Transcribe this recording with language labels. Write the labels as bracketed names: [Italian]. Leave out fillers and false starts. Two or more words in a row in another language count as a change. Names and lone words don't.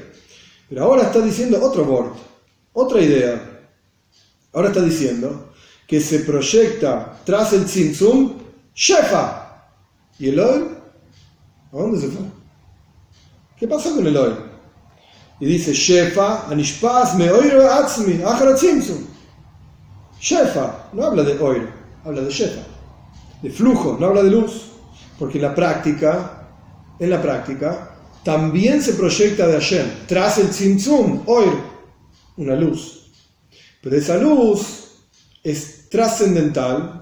[Spanish] Pero ahora está diciendo otro word, otra idea. Ahora está diciendo que se proyecta tras el [Hebrew] צמצום שפע. [Spanish] ¿Y el oir? ¿A dónde se fue? ¿Qué pasó con el oir? Y dice [Hebrew] שפע הנשפע מאור עצמי אחר צמצום. [Spanish] Shefa no habla de oir, habla de shefa, de flujo, no habla de luz, porque en la práctica también se proyecta de Hashem tras el [Hebrew] צמצום אור, [Spanish] una luz, pero esa luz es trascendental.